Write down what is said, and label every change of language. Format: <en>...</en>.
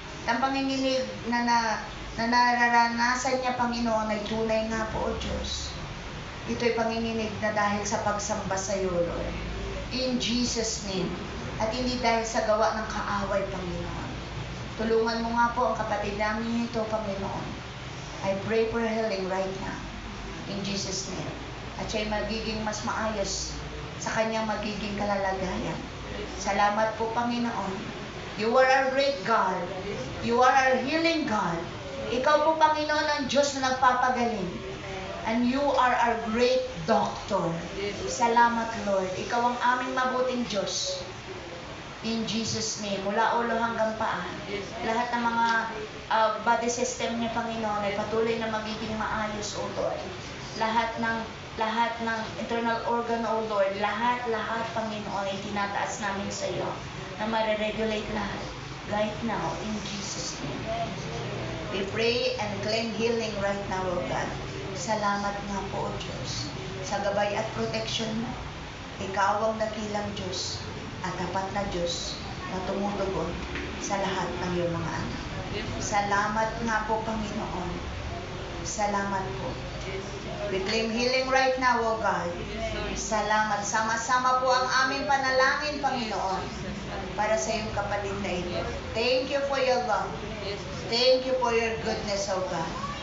<tl>Ang panginginig na nararanasan niya, Panginoon, ay tunay nga po, O Diyos. Ito'y panginginig na dahil sa pagsamba sa iyo, Lord.</tl> <en>In Jesus' name.</en> <tl>At hindi dahil sa gawa ng kaaway, Panginoon. Tulungan mo nga po ang kapatid namin ito, Panginoon.</tl> <en>I pray for healing right now. In Jesus' name.</en> <tl>At siya'y magiging mas maayos sa kanyang magiging kalalagayan. Salamat po, Panginoon.</tl> <en>You are our great God. You are our healing God.</en> <tl>Ikaw po, Panginoon, ang Diyos na nagpapagaling.</tl> <en>And you are our great doctor.</en> <tl>Salamat, Lord. Ikaw ang aming mabuting Diyos.</tl> <en>In Jesus' name,</en> <tl>mula ulo hanggang paa. Lahat ng mga body system niya, Panginoon, ay patuloy na magiging maayos, O Lord. Lahat ng internal organ, O Lord, lahat, Panginoon, ay tinataas namin sa iyo na ma-regulate lahat</tl> <en>right now in Jesus' name. We pray and claim healing right now, O God.</en> <tl>Salamat nga po, O Diyos, sa gabay at protection mo. Ikaw ang dakilang Diyos at tapat na Diyos na tumutugon sa lahat ng iyong mga anak. Salamat nga po, Panginoon. Salamat po.</tl> <en>We claim healing right now, O God.</en> <tl>Salamat. Sama-sama po ang aming panalangin, Panginoon, para sa iyong kapatid na ito.</tl> <en>Thank you for your love. Thank you for your goodness, O God.</en>